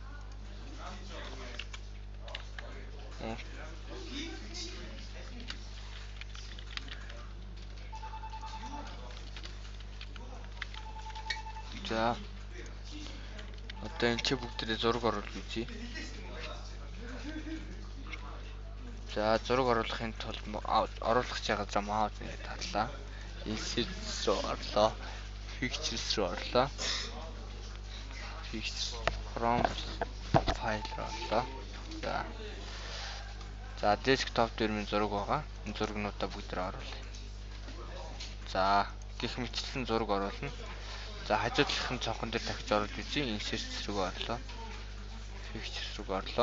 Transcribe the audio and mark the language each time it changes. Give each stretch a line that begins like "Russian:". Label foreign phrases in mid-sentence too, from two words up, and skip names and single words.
Mongolian: За одоо энэ ч бүгдээ зураг оруулж үзье. За зураг оруулахын тулд оруулах чагаа маус ингэ татлаа. Insert руу орлоо. Pictures руу орлоо.
English: Pictures from file
Mongolian: руу орлоо. За desktop дээр минь зураг байгаа. Энэ зурагнуудаа бүгдээ оруулъя. За гэх мэтчлэн зураг оруулна. За хажуудлахын цонхон дээр дахиж оруулж үзье. Insert руу орлоо. Pictures руу орлоо.